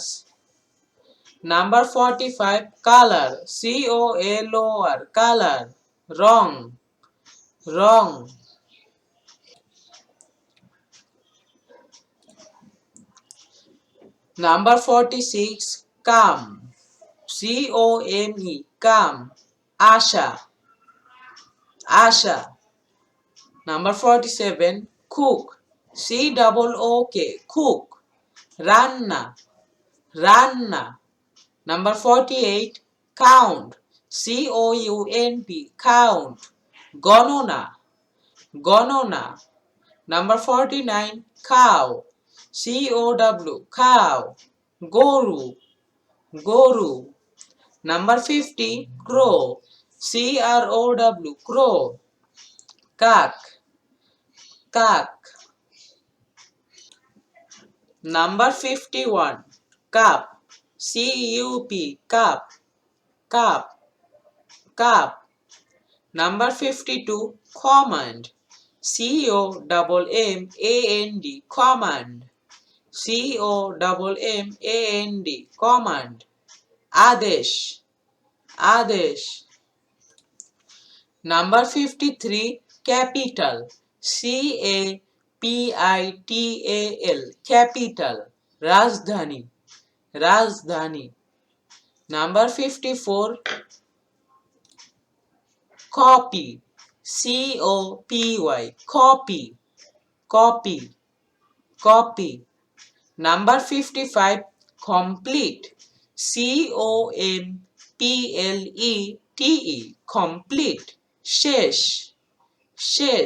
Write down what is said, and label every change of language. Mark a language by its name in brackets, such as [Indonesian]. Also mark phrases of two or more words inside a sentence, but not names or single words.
[English] Number 45, color, COLOR, color, [Bangla] রং, রং. [English] Number 46, come, COME, come, [Bangla] আশা, আশা. [English] Number 47, cook, COOK, cook, [Bangla] রান্না, রান্না. [English] Number 48, count, COUNT, count, [Bangla] গণনা, গণনা. [English] Number 49, cow, COW, cow, [Bangla] গরু, গরু. [English] Number 50, crow, CROW, crow, [Bangla] কাক, কাক. [English] Number 51, cup, CUP, cup, cup, cup. Number 52, command, COMMAND, command, COMMAND, command. [Bangla] আদেশ, আদেশ. [English] Number 53, capital, CAPITAL, PITAL, capital, [Bangla] রাজধানী, রাজধানী। [English] Number 54, copy, COPY, copy, copy, copy. Number 55, complete, COMPLETE, complete, [Bangla] শেষ, শেষ।